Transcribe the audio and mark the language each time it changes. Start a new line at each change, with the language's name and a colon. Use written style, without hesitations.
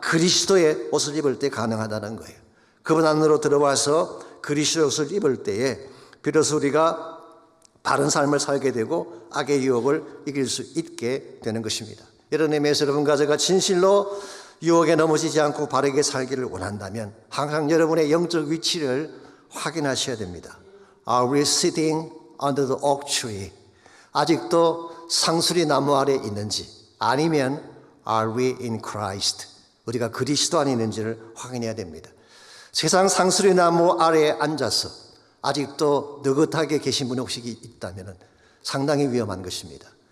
Korean: 그리스도의 옷을 입을 때 가능하다는 거예요. 그분 안으로 들어와서 그리스도의 옷을 입을 때에 비로소 우리가 바른 삶을 살게 되고 악의 유혹을 이길 수 있게 되는 것입니다. 이런 의미에서 여러분과 제가 진실로 유혹에 넘어지지 않고 바르게 살기를 원한다면 항상 여러분의 영적 위치를 확인하셔야 됩니다.
English: Are we sitting under the oak tree?
Korean: 아직도 상수리 나무 아래 있는지, 아니면
English: Are we in Christ?
Korean: 우리가 그리스도 안에 있는지를 확인해야 됩니다. 세상 상수리 나무 아래에 앉아서 아직도 느긋하게 계신 분이 혹시 있다면 상당히 위험한 것입니다.